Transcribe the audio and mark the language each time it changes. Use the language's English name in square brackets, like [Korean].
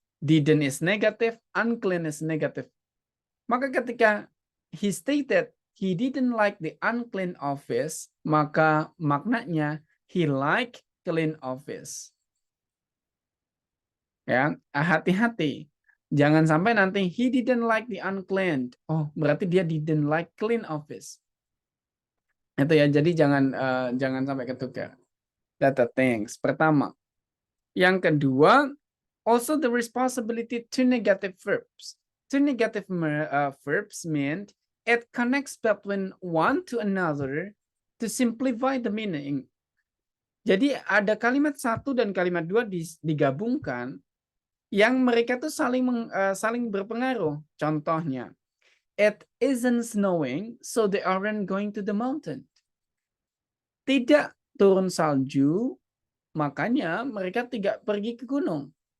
[English] Didn't is negative, unclean is negative. [Indonesian] Maka ketika [English] he stated he didn't like the unclean office, [Indonesian] maka maknanya [English] he like clean office. [Indonesian] Ya, hati-hati. Jangan sampai nanti [English] he didn't like the unclean. [Indonesian] Oh, berarti dia [English] didn't like clean office. [Indonesian] Itu ya, jadi jangan sampai ketukar. [English] Data things. Pertama. [Indonesian] Yang kedua, [English] also the responsibility to negative verbs. Two negative verbs mean it connects between one to another to simplify the meaning. [Indonesian] Jadi ada kalimat satu dan kalimat dua digabungkan yang mereka tuh saling berpengaruh. [English] Contohnya, it isn't snowing, so they aren't going to the mountain. [Indonesian] Tidak turun salju, makanya mereka tidak pergi ke gunung.